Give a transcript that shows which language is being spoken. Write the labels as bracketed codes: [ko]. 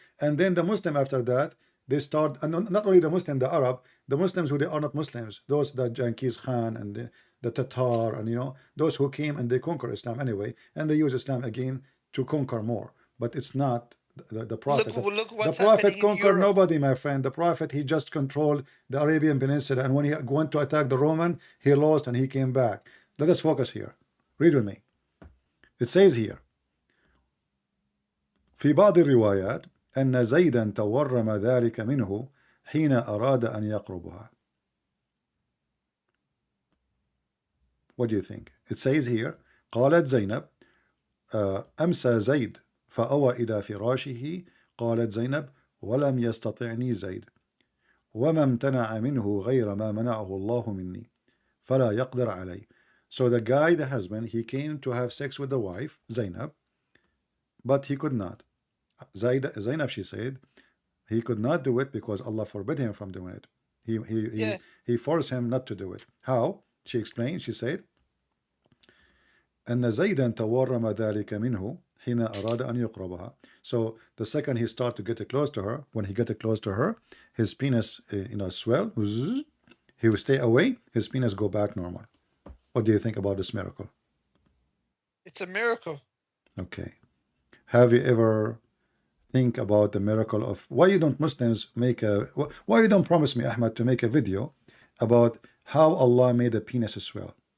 [en] And then the Muslim after that, they start, and not only the Muslim, the Arab, the Muslims who they are not Muslims, those the Genghis Khan and the Tatar, and those who came and they conquer Islam anyway, and they use Islam again to conquer more. But it's not the Prophet. Look the Prophet conquered nobody, my friend. The Prophet, he just controlled the Arabian Peninsula, and when he went to attack the Roman, he lost and he came back. Let us focus here. Read with me. It says here, [ar] في بعض الروايات أن زيدا تورم ذلك منه حين أراد أن يقربها. [en] What do you think? It says here, [ar] قالت زينب أمسى زيد فأوى إلى فراشه. قالت زينب ولم يستطعني زيد وما امتنع منه غير ما منعه الله مني فلا يقدر علي. [en] So the guy, the husband, he came to have sex with the wife, Zainab, but he could not. Zainab, she said, he could not do it because Allah forbid him from doing it. He forced him not to do it. How? She explained, she said, [ar] أن زيدا تورم ذلك منه حين أراد أن يقربها. [en] So the second he started to get close to her, when he got close to her, his penis, swell. He would stay away, his penis go back normal. What do you think about this miracle? It's a miracle. Okay. Have you ever think about the miracle of why you don't Muslims why you don't promise me, Ahmed, to make a video about how Allah made the penis swell?